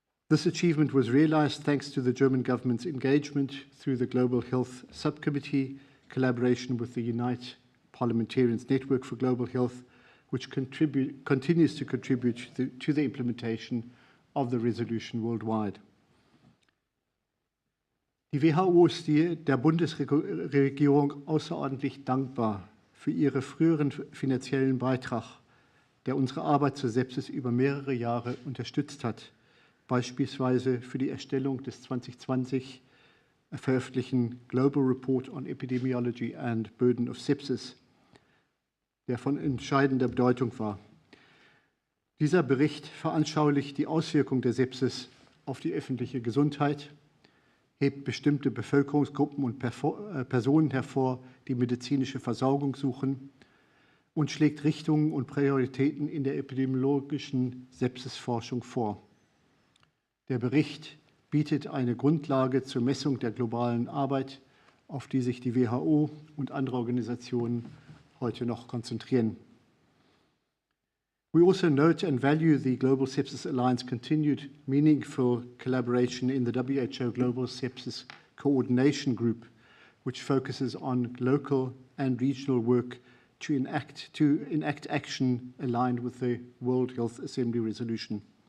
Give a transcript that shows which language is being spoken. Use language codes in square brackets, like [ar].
[en] This achievement was realized thanks to the German government's engagement through the Global Health Subcommittee, collaboration with the United Parliamentarians Network for Global Health, which continues to contribute to the implementation of the resolution worldwide. [de] Die WHO ist der Bundesregierung außerordentlich dankbar für ihren früheren finanziellen Beitrag, der unsere Arbeit zur Sepsis über mehrere Jahre unterstützt hat, beispielsweise für die Erstellung des 2020 veröffentlichten Global Report on Epidemiology and Burden of Sepsis, der von entscheidender Bedeutung war. Dieser Bericht veranschaulicht die Auswirkungen der Sepsis auf die öffentliche Gesundheit, hebt bestimmte Bevölkerungsgruppen und Personen hervor, die medizinische Versorgung suchen, und schlägt Richtungen und Prioritäten in der epidemiologischen Sepsisforschung vor. Der Bericht bietet eine Grundlage zur Messung der globalen Arbeit, auf die sich die WHO und andere Organisationen heute noch konzentrieren. [en] We also note and value the Global Sepsis Alliance continued meaningful collaboration in the WHO Global Sepsis Coordination Group, which focuses on local and regional work to enact action aligned with the World Health Assembly resolution.